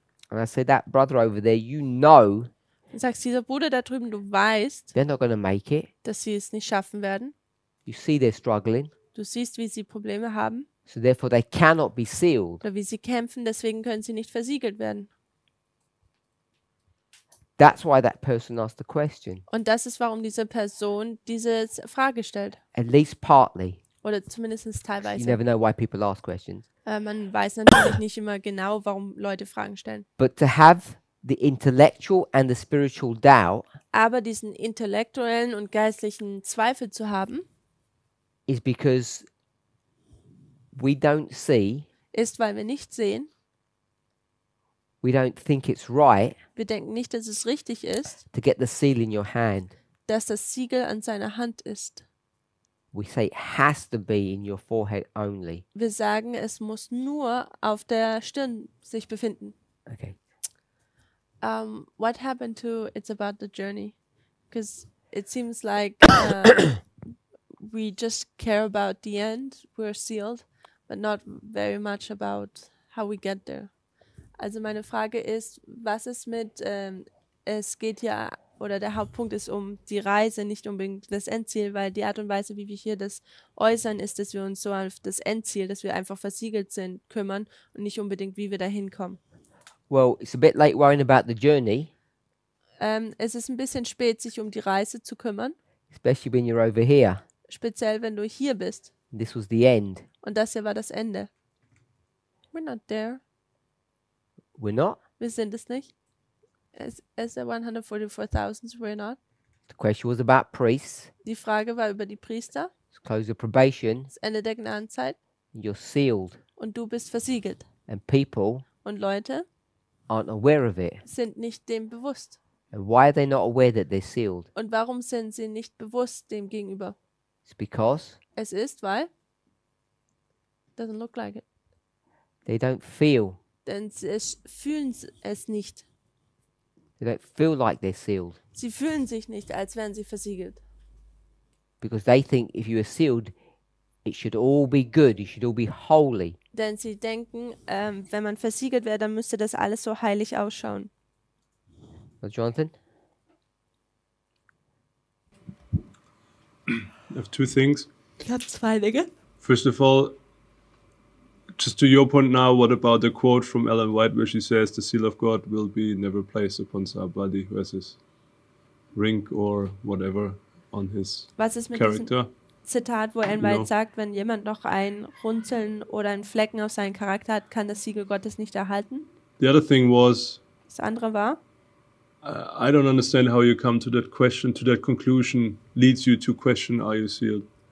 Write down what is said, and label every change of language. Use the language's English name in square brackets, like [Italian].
[English] and I say, that brother over there, you know [German] Und sagst, dieser Bruder da drüben, du weißt, [English] they're not going to make it. [German] dass sie es nicht schaffen werden. [English] You see they're struggling. [German] Du siehst, wie sie Probleme haben [English] So therefore they cannot be sealed. [German] oder wie sie kämpfen, deswegen können sie nicht versiegelt werden. [English] That's why that person asked the question, [German] Und das ist, warum diese Person diese Frage stellt. [English] at least partly. [German] Oder zumindest [English] You [German] teilweise. [English] never know why people ask questions. [German] Man weiß natürlich nicht immer genau, warum Leute Fragen stellen. [English] But to have the intellectual and the spiritual doubt [German] Aber diesen intellektuellen und geistlichen Zweifel zu haben, [English] is because we don't see, [German] ist, weil wir nicht sehen, [English] we don't think it's right [German] wir denken nicht, dass es richtig ist, [English] to get the seal in your hand. [German] dass das Siegel an seiner Hand ist. [English] We say it has to be in your forehead only. [German] Wir sagen, es muss nur auf der Stirn sich befinden. [English] Okay. What happened to It's About the Journey? Because it seems like we just care about the end, we're sealed, but not very much about how we get there. [German] Also meine Frage ist, was ist mit, es geht ja, oder der Hauptpunkt ist um die Reise, nicht unbedingt das Endziel, weil die Art und Weise, wie wir hier das äußern, ist, dass wir uns so auf das Endziel, dass wir einfach versiegelt sind, kümmern und nicht unbedingt, wie wir da hinkommen. [English] Well, it's a bit late worrying about the journey, [German] Es ist ein bisschen spät, sich um die Reise zu kümmern, [English] especially when you're over here. [German] speziell wenn du hier bist. [English] This was the end. [German] Und das hier war das Ende. [English] We're not there. We're not. [German] Wir sind es nicht. [English] As the 144,000, we're not. The question was about priests. [German] Die Frage war über die Priester, [English] It's close of probation. [German] das Ende der Gnadenzeit. [English] You're sealed. [German] Und du bist versiegelt. [English] And people [German] Und Leute [English] aren't aware of it. [German] sind nicht dem bewusst. [English] And why are they not aware that they're sealed? [German] Und warum sind sie nicht bewusst dem gegenüber? [English] It's because [German] Es ist, weil [English] doesn't look like it. they don't feel. [German] Denn fühlen es nicht. [English] They don't feel like they're sealed. [German] Sie fühlen sich nicht, als wären sie versiegelt. [English] Because they think if you are sealed, it should all be good. It should all be holy. [German] Denn sie denken, wenn man versiegelt wäre, dann müsste das alles so heilig ausschauen. [English] Well, Jonathan? I have two things. [German] Ich habe zwei Dinge. [English] First of all, just to your point now, what about the quote from Ellen White where she says the seal of God will be never placed upon somebody who has his ring or whatever on his [German] Was ist mit diesem [English] character? [German] Zitat, wo Ellen White sagt, wenn jemand noch ein Runzeln oder einen Flecken auf seinen Charakter hat, kann das Siegel Gottes nicht erhalten? [English] The other thing was, [German] Das andere war, [English] I don't understand how you come to that question, to that conclusion, leads you to question, are you sealed?